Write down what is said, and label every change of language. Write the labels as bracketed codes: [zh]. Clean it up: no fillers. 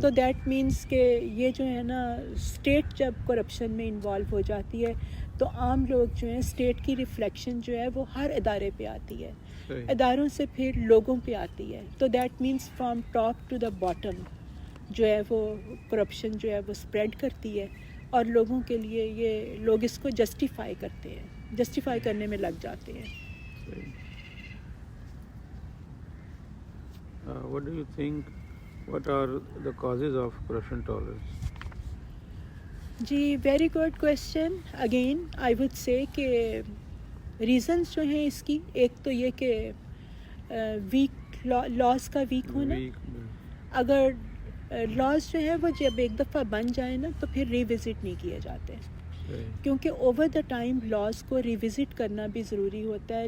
[en] تو that means [ur] کہ یہ جو ہے نا اسٹیٹ جب کرپشن میں انوالو ہو جاتی ہے تو عام لوگ جو ہیں اسٹیٹ کی ریفلیکشن جو ہے وہ ہر ادارے پہ آتی ہے، اداروں سے پھر لوگوں پہ آتی ہے. تو [en] that means from top to the bottom [ur] جو ہے وہ کرپشن جو ہے وہ اسپریڈ کرتی ہے، اور لوگوں کے لیے یہ لوگ اس کو جسٹیفائی کرتے ہیں، جسٹیفائی کرنے میں لگ جاتے ہیں. [en] What do you think, what are the causes of corruption tolerance? جی very good question. Again I would say [ur] کہ ریزنس جو ہیں اس کی، ایک تو یہ کہ ویک لاز کا ویک ہونا. اگر لاز جو ہے وہ جب ایک دفعہ بن جائیں نا تو پھر ریوزٹ نہیں کیے جاتے، کیونکہ اوور دا ٹائم لاز کو ریوزٹ کرنا بھی ضروری ہوتا ہے.